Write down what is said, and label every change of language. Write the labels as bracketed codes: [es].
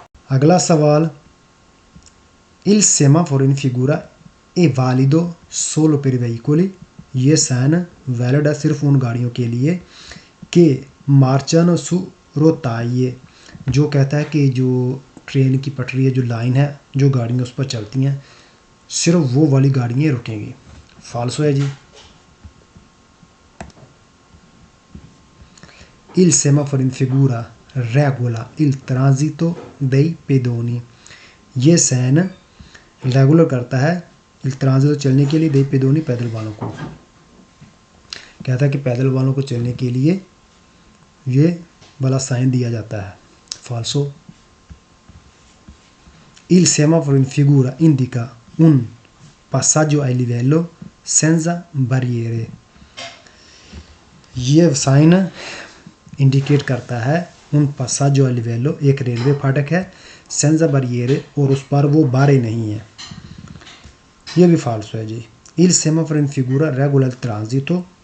[hi] अगला सवाल, [it] इल सेमाफोर इन फिगूरा ए वालिदो सोलो पेर वेहिकोली, [hi] ये साइन वैलिड है सिर्फ उन गाड़ियों के लिए कि [it] मार्चन सु रोताइए, [hi] जो कहता है कि जो ट्रेन की पटरी है, जो लाइन है, जो गाड़ियाँ उस पर चलती हैं सिर्फ वो वाली गाड़ियाँ रुकेंगी। फाल्सो है जी। [it] il semaforo in figura regola il transito dei pedoni। [hi] ये साइन रेगुलर करता है [it] il transito [hi] चलने के लिए [it] dei pedoni [hi] पैदल वालों को। कहता है कि पैदल वालों को चलने के लिए ये वाला साइन दिया जाता है। फाल्सो। [it] Il semaforo in figura indica un passaggio a livello senza barriere। [hi] ये साइन इंडिकेट करता है उन [it] passaggio a livello, [hi] एक रेलवे फाटक है, [it] senza barriere, [hi] और उस पर वो बारें नहीं है। ये भी फाल्सो है जी। [it] Il semaforo in figura regola il transito।